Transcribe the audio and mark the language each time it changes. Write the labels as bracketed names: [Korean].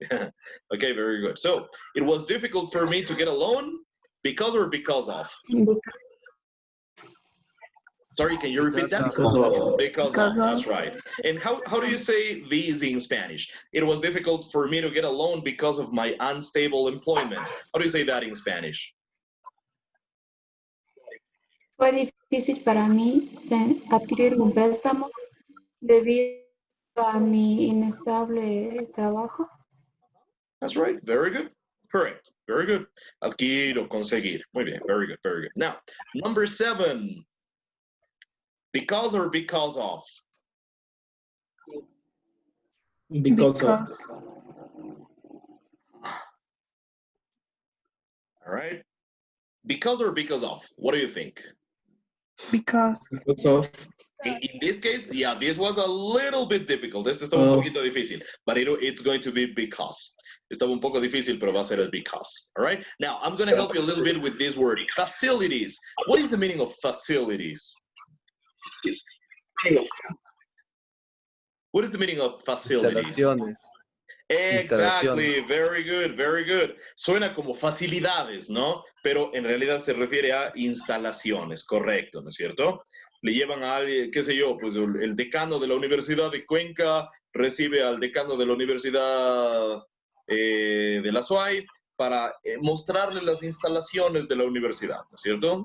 [English] Okay, very good. So it was difficult for me to get a loan because or because of? Sorry, can you repeat that? Because of, that's right. And how do you say these in Spanish? It was difficult for me to get a loan because of my unstable employment. How do you say that in Spanish? [Spanish] Fue difícil para mí adquirir un préstamo debido a mi inestable trabajo. [English] That's right. Very good. Correct. Very good. [Spanish] Adquirir o conseguir. Muy bien. [English] Very good. Very good. Now, number 7. Because or because of? Because. All right. Because or because of? What do you think? Because. In this case, yeah, this was a little bit difficult. [Spanish] Este estaba un poquito difícil, [English] but it's going to be because. [Spanish] Estaba un poco difícil, pero va a ser el because. [English] All right. Now, I'm going to help you a little bit with this word, facilities. What is the meaning of facilities? What is the meaning of facilities? [Spanish] Instalaciones. [English] Exactly, very good, very good. [Spanish] Suena como facilidades, ¿no? Pero en realidad se refiere a instalaciones, correcto, ¿no es cierto? Le llevan a alguien, qué sé yo, pues el decano de la Universidad de Cuenca recibe al decano de la Universidad de la SUAY para mostrarle las instalaciones de la universidad, ¿no es cierto?